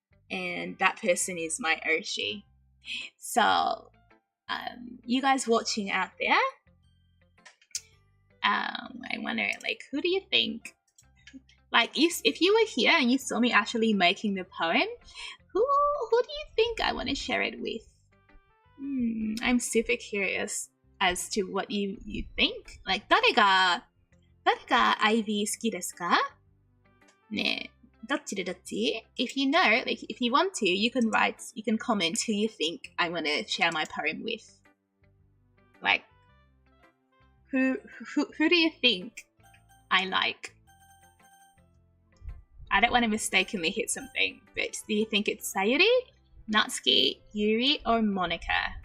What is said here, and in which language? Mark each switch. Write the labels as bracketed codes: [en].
[en] And that person is my Oshi. So, you guys watching out there, I wonder, who do you think? If you were here and you saw me actually making the poem, who do you think I want to share it with? I'm super curious as to what you think. [ja] 誰がIvy 好きですか? ね、どっちでどっち? [en] If you know, if you want to, you can comment who you think I want to share my poem with. Who do you think I like. I don't want to mistakenly hit something, but do you think it's Sayuri, Natsuki, Yuri, or Monica?